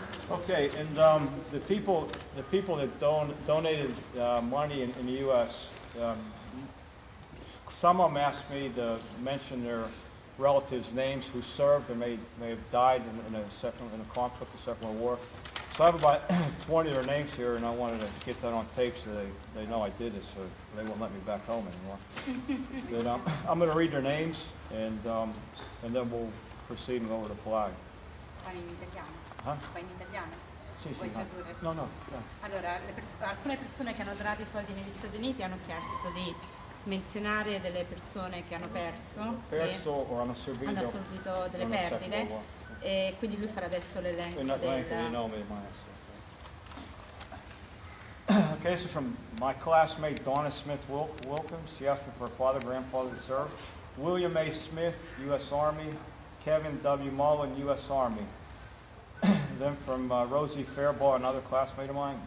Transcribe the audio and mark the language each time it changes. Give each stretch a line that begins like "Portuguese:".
English: Okay, and the people that donated money in the U.S., some of them asked me to mention their relatives' names who served or may have died in a conflict, the Second World War. So I have about 20 of their names here, and I wanted to get that on tape so they know I did this, so they won't let me back home anymore. But I'm going to read their names, and then we'll proceed and go over the flag.
Italian: Fai in italiano? Huh? Fai in italiano? Sì, Vuoi sì. tradurre? No. Allora, alcune persone che hanno donato i soldi negli Stati Uniti hanno chiesto di menzionare delle persone che hanno perso o hanno subito delle perdite, e quindi lui farà adesso l'elenco dei nomi.
English: Okay, this is from my classmate Donna Smith Wilkins. She asked me for her father, grandfather to serve. William A. Smith, U.S. Army. Kevin W. Mullen, U.S. Army. Then from Rosie Fairbaugh, another classmate of mine.